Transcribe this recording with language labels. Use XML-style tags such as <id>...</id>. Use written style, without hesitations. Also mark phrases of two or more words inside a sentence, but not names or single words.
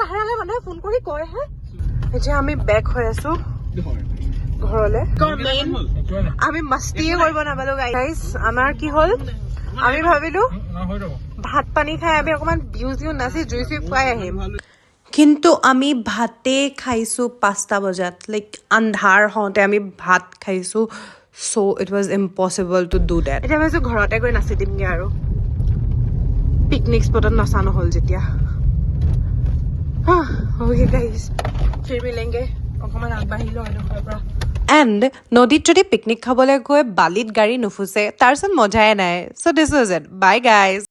<as>হেৰালে মানুহে ফোন কৰি কয় হে এতিয়া আমি বেক হৈ আছো ঘৰলে আমি মস্তিয়ে কৰিব নাপালো গাইজ আমাৰ কি হ'ল আমি ভাবিলো ভাত পানী খাই আমি অকণমান বিহু নাচি জুই চুই খুৱাই আহিম কিন্তু আমি ভাতে খাইছোঁ 5টা বজাত লাইক আন্ধাৰ হওঁতে আমি ভাত খাইছোঁ</as> <en>so it was impossible to do that</en> <as>এতিয়া ভাবিছোঁ ঘৰতে গৈ নাচি দিমগৈ আৰু পিকনিক স্পটত নাচা নহ'ল যেতিয়া</as> <en>okay guys</en> <hi>फिर मिलेंगे</hi> <as>অকমান আগবাঢ়িলো এডোখৰৰ পৰা এণ্ড নদীত যদি পিকনিক খাবলৈ গৈ বালিত গাড়ী নুফুচে তাৰপিছত মজাই নাই</as> <en>so this was it bye guys</en>